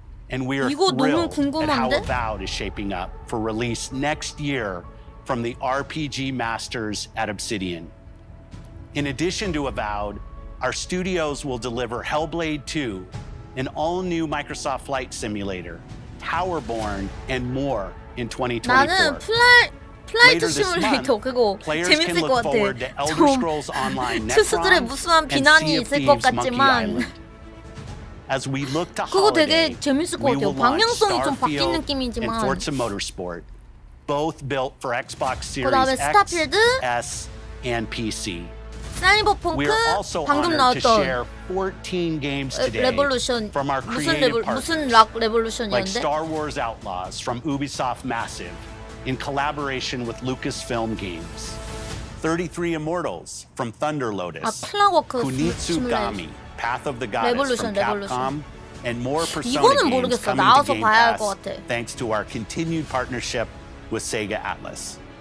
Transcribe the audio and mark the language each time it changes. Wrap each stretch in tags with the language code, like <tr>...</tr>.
<en>And we are thrilled at how Avowed is shaping up for release next year from the RPG masters at Obsidian. In addition to Avowed, our studios will deliver Hellblade 2, an all-new Microsoft Flight Simulator, Towerborn, and more in 2024.</en> <ko>나는 플라이트 시뮬레이터 그거 재밌을 것 같아. 좀 투수들의 무수한 비난이 있을 것 같지만 그거 되게 재밌을 것 같아요. 방향성이 좀 바뀐 느낌이지만. 그다음에 스타필드, 사이버펑크, 방금 나왔던 레볼루션 무슨 락 레볼루션이었는데?</ko> <en>Like Star Wars Outlaws from Ubisoft Massive in collaboration with Lucasfilm Games. 33 Immortals from Thunder Lotus. Kunitsugami, Path of the Goddess from Capcom. And more Persona games coming to Game Pass thanks to our continued partnership with Sega Atlas.</en>